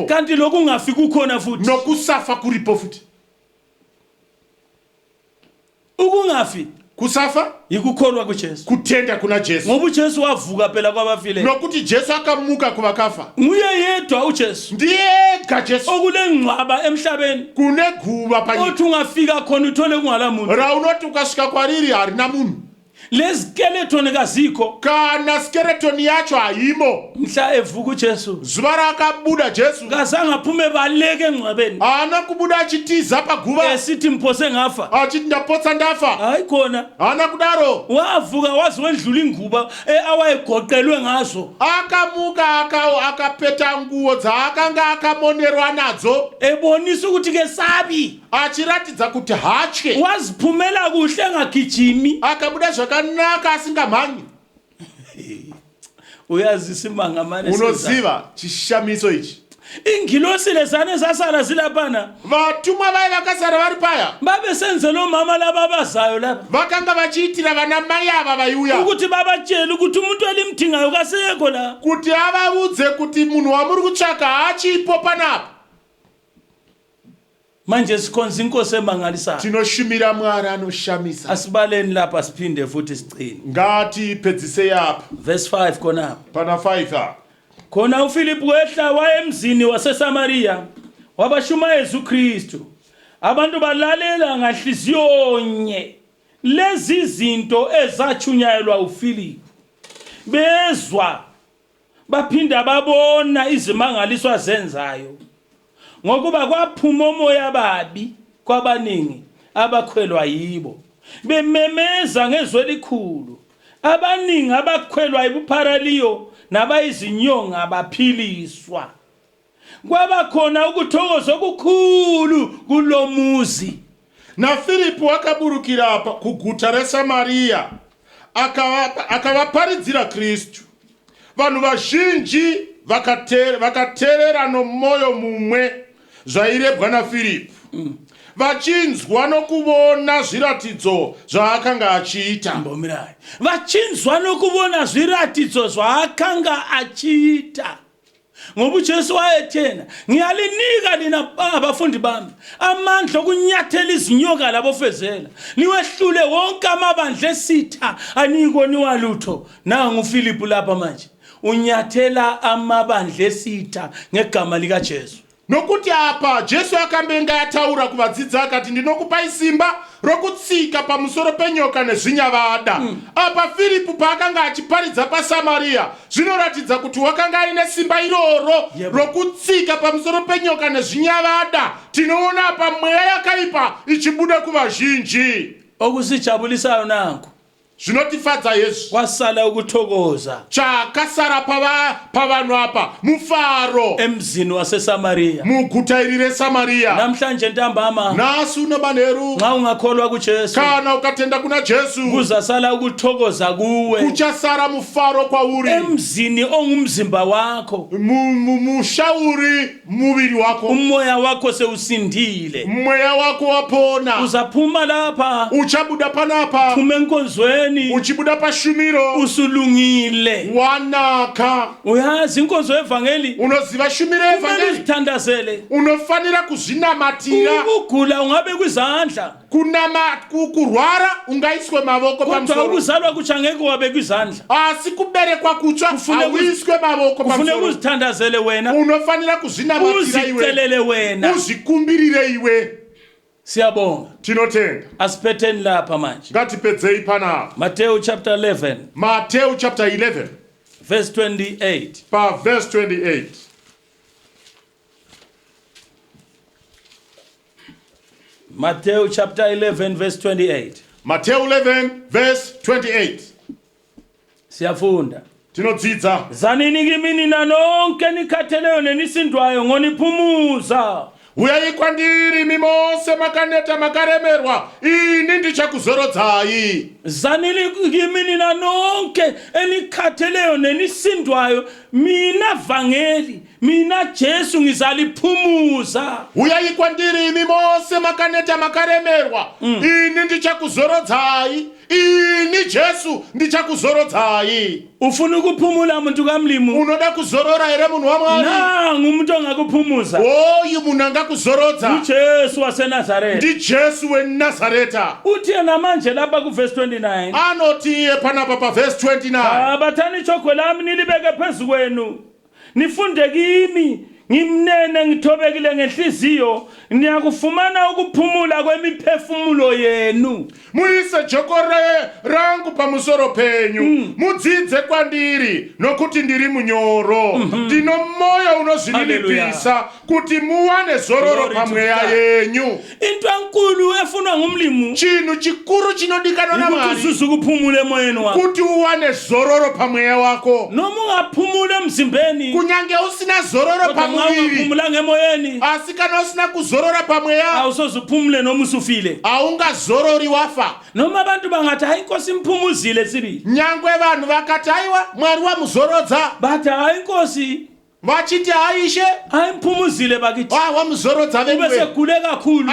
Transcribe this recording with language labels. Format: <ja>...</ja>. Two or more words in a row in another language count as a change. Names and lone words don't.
<nd>kanti lokhu ungafi kukhona futhi.</nd> <sn>nokusafa kuripo futi.</sn> <nd>Ukungafi</nd> <sn>Kusafa</sn> <nd>yikukholwa kuJesu,</nd> <sn>kutenda kuna Jesu,</sn> <nd>ngoba uJesu wavuka phela kwabafile.</nd> <sn>nokuti Jesu akamuka kuvakafa.</sn> <nd>Nguye yedwa uJesu</nd> <sn>Ndiyega Jesu</sn> <nd>okulengcwaba emhlabeni</nd> <sn>kune guva panyika</sn> <nd>othi ungafika khona uthole kungala muntu.</nd> <sn>raunoti ukasvika kwariri harina munhu,</sn> <nd>Lezikeletoni kazikho</nd> <sn>kana skeletoni yacho haimo.</sn> <nd>mhla evuka uJesu</nd> <sn>Zuva rakabuda Jesu</sn> <nd>kazange aphume baleke engcwabeni</nd> <sn>haana kubuda achitiza paguva</sn> <nd>esithi mphose ngafa.</nd> <sn>achiti ndapotsa ndafa,</sn> <nd>Hayi khona,</nd> <sn>haana kudaro.</sn> <nd>wavuka wazi wendlula inguba awayegoqelwe ngazo,</nd> <sn>Akamuka akapeta nguo dzaakanga akamonerwa nadzo,</sn> <nd>ebonisa ukuthi ke sabi</nd> <sn>achiratidza kuti hatye.</sn> <nd>waziphumela kuhle engagijimi.</nd> <sn>Akabuda zvakanaka asingamhanyi.</sn> <nd>Uyazi isimanga manje</nd> <sn>Unoziva chishamiso ichi,</sn> <nd>ingilosi lezane zasala zilaphana</nd> <sn>vatumwa vai vakasara vari paya</sn> <nd>babe senzela omama laba abazayo lapha</nd> <sn>vakanga vachiitira vana mai ava vaiuya</sn> <nd>ukuthi babatshele ukuthi umuntu elimdingayo kasekho la</nd> <sn>kuti avaudze kuti munhu wamuri kutsvaka hachipo panapa.</sn> <nd>manje sikhonza inkosi emangalisayo</nd> <sn>Tinoshumira Mwari anoshamisa.</sn> <nd>asibaleni lapha siphinde futhi sicine</nd> <sn>Ngatipedzisei apa</sn> <nd>verse 5 khona</nd> <sn>pana 5 apa.</sn> <nd>khona uFilipu wehla wayemzini waseSamaria wabashumayeza uKristu abantu balalela ngahliziyo nye lezi zinto ezachunyayelwa uFilipu bezwa baphinda babona izimangaliswa zenzayo ngokuba kwaphuma umoya babi kwabaningi abakhwelwa yibo bememeza ngezwi elikhulu abaningi abakhwelwa ibupharaliyo nabayizinyonga baphiliswa kwabakhona ukuthokoza okukhulu kulomuzi.</nd> <sn>Na Filipu akaburukira apa kuguta reSamaria akavaparidzira Kristu. Vanhu vazhinji vakateerera nomoyo mumwe zvairebwa naFilipu vachinzwa nokuvona zviratidzo zvaakanga achiita. Mbomirayi vachinzwa nokuvona zviratidzo zvaakanga achiita ngoba uJesu wayethena ngiyalinika lina abafundi bami amandla okunyathela izinyoka labofezela niwehlule wonke amabandla esitha anikoniwa lutho.</sn> <nd>Nangu uFilipu lapha manje unyathela amabandla esitha ngegama lika Jesu.</nd> <sn>Nokuti apa Jesu akambenga ataura kuvadzidzi akati ndinokupai simba rokutsika pamusoro penyoka nezvinyavada. Apa Filipu paakanga achiparidza paSamaria zvinoratidza kuti wakanga aine simba iroro rokutsika pamusoro penyoka nezvinyavada. Tinoona apa mweya yakaipa ichibuda kuvazhinji.</sn> <nd>Okusijabulisayo nanku</nd> <sn>zvinotifadza Yesu</sn> <nd>wasala ukuthokoza</nd> <sn>chakasara pavanhu apa mufaro</sn> <nd>emzini waseSamaria</nd> <sn>muguta iri reSamaria.</sn> <nd>namhlanje ntambama</nd> <sn>Nasu nomanheru</sn> <nd>nxa ungakholwa kuJesu</nd> <sn>kana ukatenda kuna Jesu</sn> <nd>kuzasala ukuthokoza kuwe</nd> <sn>kuchasara mufaro kwauri</sn> <nd>emzini ongumzimba wakho</nd> <sn>mushauri muviri wako.</sn> <nd>umoya wakho seusindile</nd> <sn>Mweya wako wapona</sn> <nd>uzaphuma lapha</nd> <sn>uchabuda panapa</sn> <nd>phume enkonzweni</nd> <sn>uchibuda pashumiro</sn> <nd>usulungile</nd> <sn>wanaka.</sn> <nd>uyazi inkonzo yevangeli</nd> <sn>Unoziva shumiro</sn> <nd>kumele evangeli uzithandazele</nd> <sn>unofanira kuzvinamatira.</sn> <nd>ukugula ungabe kwizandla</nd> <sn>Kurwara ungaiswe mavoko</sn> <nd>kodwa</nd> <sn>pamusoro</sn> <nd>ukuzalwa kutsha ngeke wabe kwizandla</nd> <sn>asi kuberekwa kutsva auiswe mavoko</sn> <nd>ufune</nd> <sn>pamusoro.</sn> <nd>ukuzithandazele wena</nd> <sn>Unofanira kuzvinamatira iwe</sn> <nd>uzitelele wena</nd> <sn>uzvikumbirire iwe.</sn> <nd>siyabonga</nd> <sn>Tinotenda.</sn> <nd>asiphetheni lapha manje</nd> <sn>Ngatipedzei panapa Matthew chapter 11 Matthew chapter 11 verse 28 pa verse 28. Matthew chapter 11 verse 28 Matthew 11 verse 28.</sn> <nd>siyafunda</nd> <sn>Tinodzidza</sn> <nd>zanini kimi nina nonke nikhatheleyo nenisindwayo ngoniphumuza</nd> <sn>uyai kwandiri mimose makaneta makaremerwa ini ndichakuzorodzai.</sn> <nd>zanini kimi nina nonke enikhatheleyo nenisindwayo mina vangeli mina Jesu ngizaliphumuza.</nd> <sn>Uyai kwandiri mimose makaneta makaremerwa ini ndichakuzorodzai. Ini Jesu ndichakuzorodzai.</sn> <nd>ufuna ukuphumula muntu kamlimu</nd> <sn>Unoda kuzorora here munhu waMwari?</sn> <nd>nangu umuntu ongakuphumuza</nd> <sn>Oyu munhu angakuzorodza</sn> <nd>uJesu waseNazareth.</nd> <sn>ndi Jesu weNazareta.</sn> <nd>uthi yena manje lapha ku verse 29</nd> <sn>Anoti iye panapa pa verse 29.</sn> <nd>abathani ichogwe lami nilibeke phezu kwenu nifunde kimi ngimnene ngithobekile ngenhliziyo niyakufumana ukuphumula kwemiphefumulo yenu.</nd> <sn>Muise joko rangu pamusoro penyu mudzidze kwandiri nokuti ndiri munyoro ndino moyo unozvinilipisa kuti muwane zororo pamweya yenyu.</sn> <nd>into enkulu efunwa ngumlimu</nd> <sn>Chinhu chikuru chinodikanwa naMwari</sn> <nd>ukuzuza ukuphumula emoyeni wakho</nd> <sn>kuti uwane zororo pamweya wako.</sn> <nd>noma ungaphumula emzimbeni</nd> <sn>Kunyange usina zororo</sn> <nd>kodwa nxa</nd> <sn>pamwiri</sn> <nd>ungaphumula ngemoyeni</nd> <sn>asi kana usina kuzorora pamweya</sn> <nd>awusoze uphumule noma usufile.</nd> <sn>aungazorori wafa.</sn> <nd>noma abantu bangathi hayi inkosi imphumuzile sibili</nd> <sn>Nyangwe vanhu vakati aiwa Mwari wamuzorodza</sn> <nd>bathi hayi inkosi</nd> <sn>vachiti haishe</sn> <nd>ayimphumuzile bakithi</nd> <sn>wamzorodza</sn> <nd>ube venwe segule kakhulu</nd>